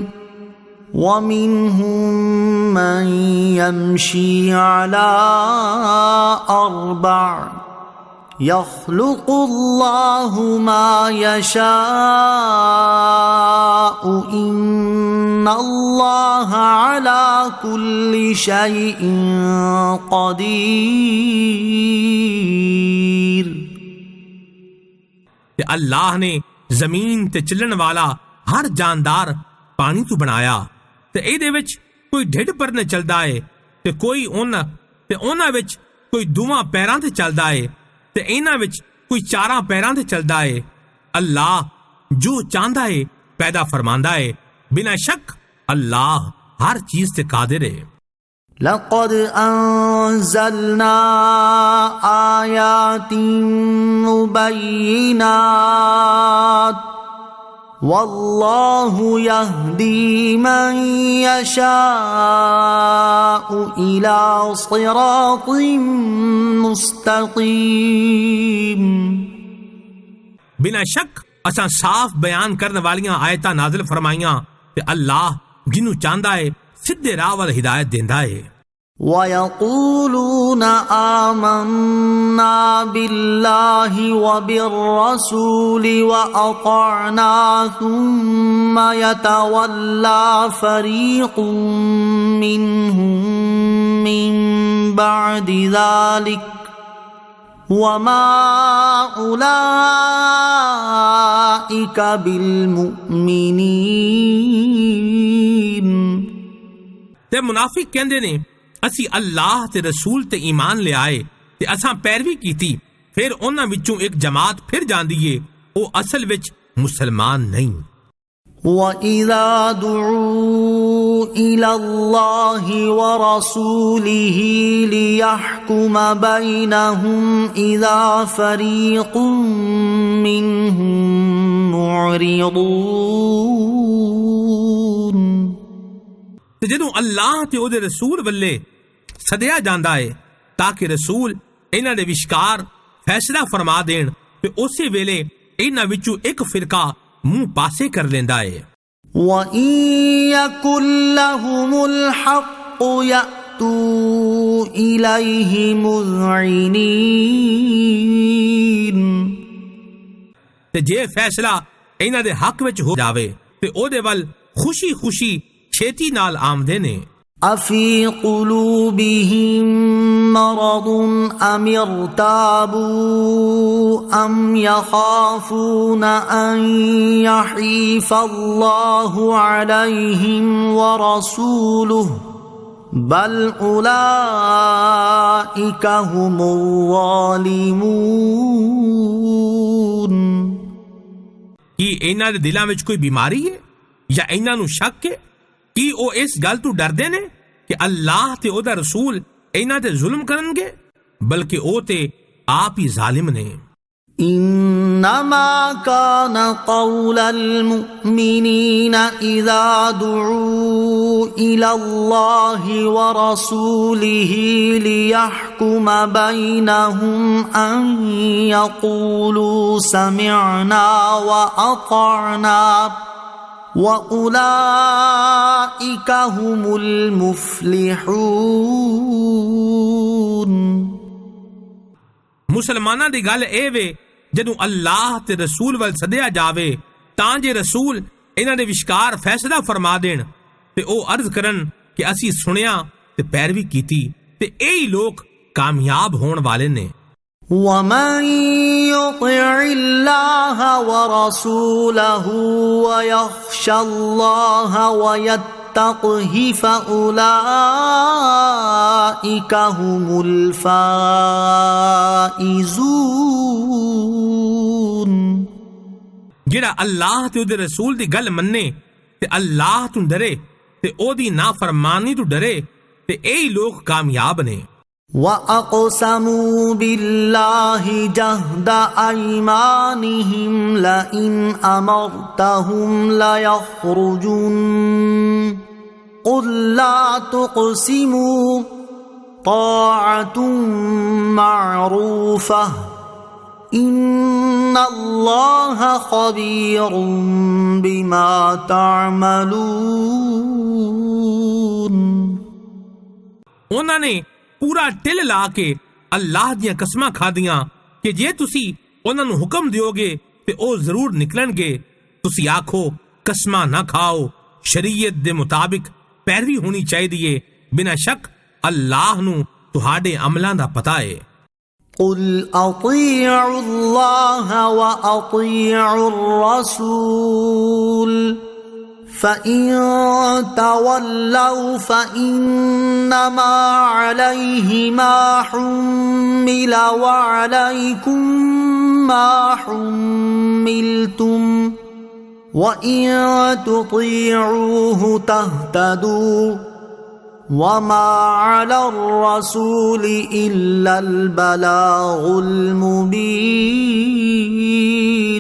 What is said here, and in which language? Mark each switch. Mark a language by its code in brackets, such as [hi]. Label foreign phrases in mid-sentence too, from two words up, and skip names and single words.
[ar] ومنهم من يمشي على أربع يخلق الله ما يشاء إن الله على كل شيء قدير [pa] ਤੇ ਅੱਲਾਹ ਨੇ ਜ਼ਮੀਨ ਤੇ ਚੱਲਣ ਵਾਲਾ ਹਰ ਜਾਨਦਾਰ ਪਾਣੀ ਤੋਂ ਬਣਾਇਆ ਤੇ ਇਹਦੇ ਵਿੱਚ ਕੋਈ ਢਿੱਡ ਪਰਨੇ ਚੱਲਦਾ ਏ ਤੇ ਕੋਈ ਉਹਨਾਂ ਵਿੱਚ ਕੋਈ ਦੋਵਾਂ ਪੈਰਾਂ ਤੇ ਚੱਲਦਾ ਏ ਤੇ ਇਹਨਾਂ ਵਿੱਚ ਕੋਈ ਚਾਰਾਂ ਪੈਰਾਂ ਤੇ ਚੱਲਦਾ ਏ। ਅੱਲਾਹ ਜੋ ਚਾਹੁੰਦਾ ਏ ਪੈਦਾ ਫਰਮਾਂਦਾ ਏ, ਬਿਨਾਂ ਸ਼ੱਕ ਅੱਲਾਹ ਹਰ ਚੀਜ਼ ਤੇ ਕਾਦਰ ਏ। [ar] لقد أنزلنا آيات مبينات والله يهدي من يشاء إلى صراط مستقيم [pa] ਬਿਨਾਂ ਸ਼ੱਕ ਅਸਾਂ ਸਾਫ਼ ਬਿਆਨ ਕਰਨ ਵਾਲੀਆਂ ਆਇਤਾਂ ਨਾਜ਼ਿਲ ਫਰਮਾਈਆਂ ਤੇ ਅੱਲਾਹ ਜਿਹਨੂੰ ਚਾਹੁੰਦਾ ਏ ਸਿੱਧੇ ਰਾਹ ਵੱਲ ਹਿਦਾਇਤ ਦਿੰਦਾ ਏ। [ar] ويقولون آمنا بالله وبالرسول وأطعنا ثم يتولى فريق منهم من بعد ذلك وما أولئك بالمؤمنين [pa] ਤੇ ਮੁਨਾਫਿਕ ਕਹਿੰਦੇ ਨੇ ਅਸੀਂ ਅੱਲਾਹ ਤੇ ਰਸੂਲ ਤੇ ਈਮਾਨ ਲਿਆਏ ਤੇ ਅਸਾਂ ਪੈਰਵੀ ਕੀਤੀ, ਫਿਰ ਉਹਨਾਂ ਵਿੱਚੋਂ ਇੱਕ ਜਮਾਤ ਫਿਰ ਜਾਂਦੀ ਏ, ਉਹ ਅਸਲ ਵਿੱਚ ਮੁਸਲਮਾਨ ਨਹੀਂ। [ar] وَإِذَا دُعُوا إِلَى اللَّهِ وَرَسُولِهِ لِيَحْكُمَ بَيْنَهُمْ إِذَا فَرِيقٌ مِّنْهُمْ مُعْرِضُونَ [pa] ਤੇ ਜਦੋਂ ਅੱਲਾਹ ਤੇ ਉਹਦੇ ਰਸੂਲ ਵੱਲੇ ਸੱਦਿਆ ਜਾਂਦਾ ਏ ਤਾਂ ਕਿ ਰਸੂਲ ਇਹਨਾਂ ਦੇ ਵਿਚਕਾਰ ਫੈਸਲਾ ਫਰਮਾ ਦੇਣ ਤੇ ਉਸੇ ਵੇਲੇ ਇਹਨਾਂ ਵਿੱਚੋਂ ਇੱਕ ਫਿਰਕਾ ਮੂੰਹ ਪਾਸੇ ਕਰ ਲੈਂਦਾ ਏ। [ar] وَإِن يَكُن لَّهُمُ الْحَقُّ يَأْتُوا إِلَيْهِ مُذْعِنِينَ [pa] ਤੇ ਜੇ ਫੈਸਲਾ ਇਹਨਾਂ ਦੇ ਹੱਕ ਵਿੱਚ ਹੋ ਜਾਵੇ ਤੇ ਉਹਦੇ ਵੱਲ ਖੁਸ਼ੀ ਛੇਤੀ ਨਾਲ ਆਮਦੇ ਨੇ। [ar] أَفِي قُلُوبِهِم مَّرَضٌ أَمِ ارْتَابُوا أَمْ يَخَافُونَ أَن يَحِيفَ اللَّهُ عَلَيْهِمْ وَرَسُولُهُ بَلْ أُولَئِكَ هُمُ الظَّالِمُونَ [pa] ਕੀ ਇਹਨਾਂ ਦੇ ਦਿਲਾਂ ਵਿੱਚ ਕੋਈ ਬਿਮਾਰੀ ਹੈ ਜਾਂ ਇਹਨਾਂ ਨੂੰ ਸ਼ੱਕ ਹੈ ਕੀ ਉਹ ਇਸ ਗੱਲ ਤੋਂ ਡਰਦੇ ਨੇ ਕਿ ਅੱਲਾਹ ਤੇ ਉਹਦਾ ਰਸੂਲ ਇਹਨਾਂ ਤੇ ਜ਼ੁਲਮ ਕਰਨਗੇ, ਬਲਕਿ ਉਹ ਤੇ ਆਪ ਹੀ ਜ਼ਾਲਿਮ ਨੇ। [ar] إنما كان قول المؤمنين إذا دعوا إلى الله ورسوله ليحكم بينهم أن يقولوا سمعنا وأطعنا وَأُولَئِكَ هُمُ الْمُفْلِحُونَ [pa] ਮੁਸਲਮਾਨਾਂ ਦੀ ਗੱਲ ਇਹ ਵੇ ਜਦੋਂ ਅੱਲਾਹ ਤੇ ਰਸੂਲ ਵੱਲ ਸੱਦਿਆ ਜਾਵੇ ਤਾਂ ਜੇ ਰਸੂਲ ਇਹਨਾਂ ਦੇ ਵਿਚਕਾਰ ਫੈਸਲਾ ਫਰਮਾ ਦੇਣ ਤੇ ਉਹ ਅਰਜ਼ ਕਰਨ ਕਿ ਅਸੀਂ ਸੁਣਿਆ ਤੇ ਪੈਰਵੀ ਕੀਤੀ ਤੇ ਇਹੀ ਲੋਕ ਕਾਮਯਾਬ ਹੋਣ ਵਾਲੇ ਨੇ। [ar] ومن يطع الله ورسوله ويخشى الله ويتقه فأولئك هم الفائزون [pa] ਜਿਹੜਾ ਅੱਲਾਹ ਤੇ ਉਹਦੇ ਰਸੂਲ ਦੀ ਗੱਲ ਮੰਨੇ ਤੇ ਅੱਲਾਹ ਤੋਂ ਡਰੇ ਤੇ ਉਹਦੀ ਨਾਫਰਮਾਨੀ ਤੋਂ ਡਰੇ ਤੇ ਇਹੀ ਲੋਕ ਕਾਮਯਾਬ ਨੇ। [ar] وَأَقْسَمُوا بِاللَّهِ جَهْدَ أَيْمَانِهِمْ لَئِنْ أَمَرْتَهُمْ لَيَخْرُجُنَّ قُلْ لَا تُقْسِمُوا طَاعَةٌ مَّعْرُوفَةٌ إِنَّ اللَّهَ خَبِيرٌ بِمَا تَعْمَلُونَ [pa] ਉਹਨਾਂ ਨੇ ਪੂਰਾ ਢਿੱਲ ਲਾ ਕੇ ਅੱਲਾਹ ਦੀਆਂ ਕਸਮਾਂ ਖਾਧੀਆਂ ਕਿ ਜੇ ਤੁਸੀਂ ਉਹਨਾਂ ਨੂੰ ਹੁਕਮ ਦਿਓਗੇ ਤੇ ਉਹ ਜ਼ਰੂਰ ਨਿਕਲਣਗੇ। ਤੁਸੀਂ ਆਖੋ ਕਸਮਾਂ ਨਾ ਖਾਓ, ਸ਼ਰੀਅਤ ਦੇ ਮੁਤਾਬਿਕ ਪੈਰਵੀ ਹੋਣੀ ਚਾਹੀਦੀ ਏ। ਬਿਨਾਂ ਸ਼ੱਕ ਅੱਲਾਹ ਨੂੰ ਤੁਹਾਡੇ ਅਮਲਾਂ ਦਾ ਪਤਾ ਏ। [ar] قُلْ أَطِيعُوا اللَّهَ وَأَطِيعُوا الرَّسُولَ فَإِن تَوَلَّوْا فَإِنَّمَا عَلَيْهِ مَا حُمِّلَ وَعَلَيْكُمْ مَا حُمِّلْتُمْ وَإِن تُطِيعُوهُ تَهْتَدُوا وَمَا عَلَى الرَّسُولِ إِلَّا الْبَلَاغُ الْمُبِينُ